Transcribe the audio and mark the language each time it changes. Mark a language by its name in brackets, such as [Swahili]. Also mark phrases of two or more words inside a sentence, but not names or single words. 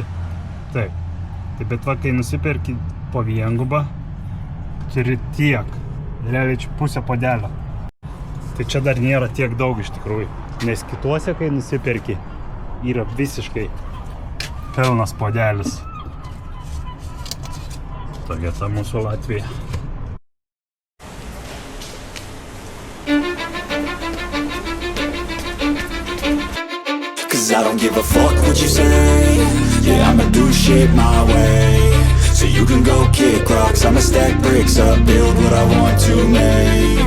[Lithuanian] Taip, bet va, kai nusipirki po viengubą, turi tiek, realiai čia pusę puodelio. Tai čia dar nėra tiek daug iš tikrųjų, nes kituose, kai nusipirki, yra visiškai pilnas puodelis. Tokia ta mūsų Latvija. [English] Cause I don't give a fuck what you say. Yeah, I'ma do shit my way. So you can go kick rocks, I'ma stack bricks up, build what I want to make.